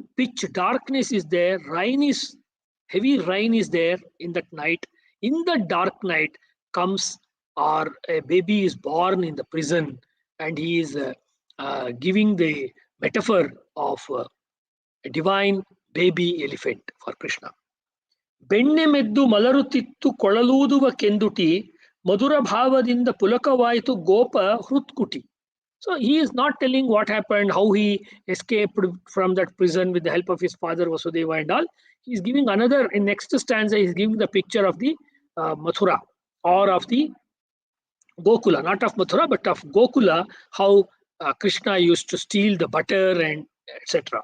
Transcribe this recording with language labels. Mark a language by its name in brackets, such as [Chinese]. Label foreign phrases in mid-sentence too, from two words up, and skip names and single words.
[English] Pitch darkness is there. Heavy rain is there in that night. In the dark night comes, or a baby is born in the prison, and he is giving the metaphor of a divine baby elephant for Krishna. [Kannada] ಬೆಣ್ಣೆ ಮೆದ್ದು ಮಲರುತ್ತಿತ್ತು ಕೊಳಲೂದುವ ಕೆಂದುಟಿ ಮಧುರ ಭಾವದಿಂದ ಪುಲಕವಾಯಿತು ಗೋಪ ಹೃತ್ಕುಟಿ. [English] So he is not telling what happened, how he escaped from that prison with the help of his father Vasudeva and all. He is giving another, in next stanza, he is giving the picture of the Mathura or of the Gokula, not of Mathura, but of Gokula, how Krishna used to steal the butter and etc.